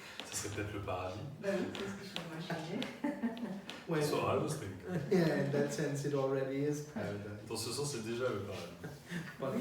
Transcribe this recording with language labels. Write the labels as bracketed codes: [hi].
[fr] Ça serait peut-être le paradis. Bah oui, c'est ce que je m'imaginais. [en] Well, That's what I was thinking. yeah, in that sense, it already is paradise, [fr] Dans ce sens, c'est déjà le paradis.